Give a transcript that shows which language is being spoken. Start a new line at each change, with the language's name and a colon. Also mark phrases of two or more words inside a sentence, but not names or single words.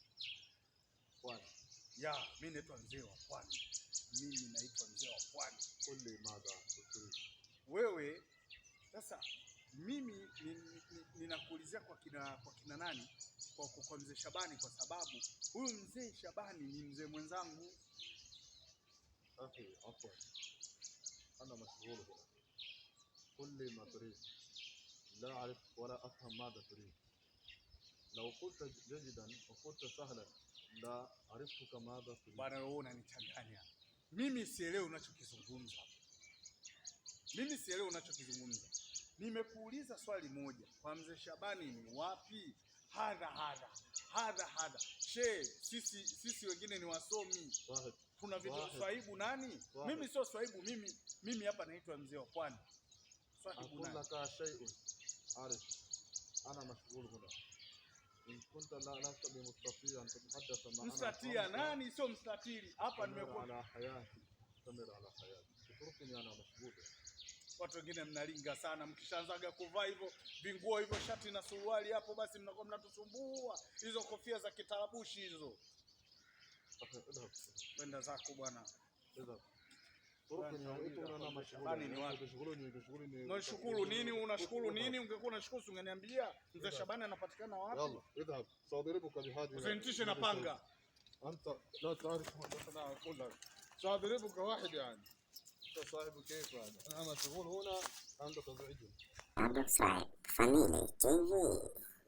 Swahili: Mimi naitwa mzee wa Pwani. Wewe sasa, mimi ninakuulizia kwa kina nani? Kwa mzee Shabani, kwa sababu huyu mzee Shabani ni mzee mwenzangu.
Arabic: أنا مشغول هنا. قل لي ما تريد. لا أعرف ولا أفهم ماذا تريد. لو قلت جيدا وقلت سهلا لا عرفتك ماذا تريد.
Swahili: Bwana wewe unanichanganya. Mimi sielewi unachokizungumza. Nimekuuliza swali moja. Kwa mzee Shabani ni wapi? Hadha. Sisi wengine ni wasomi. Kuna vitu swahibu nani? Mimi sio swahibu, mimi hapa naitwa mzee wa Pwani. Swahibu nani?
Arabic: أقول لك شيء عارف أنا مشغول هنا. إن كنت لست بمستطيع أن تتحدث معنا.
Swahili: Mstatia nani? Sio mstatili. Hapa nimekuwa
Arabic: على حياتي. استمر على حياتي. اتركني أنا مشغول.
Swahili: Watu wengine mnalinga sana, mkishaanzaga kuvaa hivyo vinguo hivyo, shati na suruali hapo, basi mnakuwa mnatusumbua. Hizo kofia za kitarabushi hizo. Kwenda zako bwana. Unashukuru nini? Ungekuwa unashukuru ungeniambia mzee Shabani anapatikana wapi? Usinitishe na panga.
Arabic: سأضربك واحد يعني. أنت صاحب كيف يعني؟ أنا مشغول هنا، أنت تزعجني.
English: Subscribe Family TV.